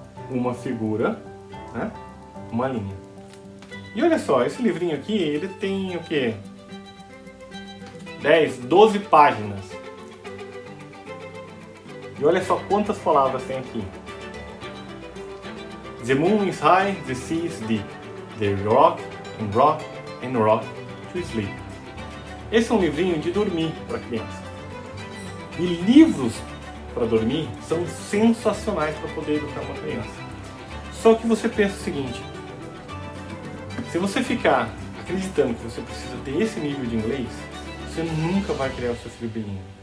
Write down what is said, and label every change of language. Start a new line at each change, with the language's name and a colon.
Portuguese: Uma figura, né? Uma linha. E olha só, esse livrinho aqui, ele tem o quê? 10, 12 páginas. E olha só quantas palavras tem aqui.
English: The moon is high, the sea is deep. They rock and rock and rock to sleep.
Portuguese: Esse é um livrinho de dormir para criança. E livros para dormir são sensacionais para poder educar uma criança. Só que você pensa o seguinte: se você ficar acreditando que você precisa ter esse nível de inglês, você nunca vai criar o seu filho bilíngue.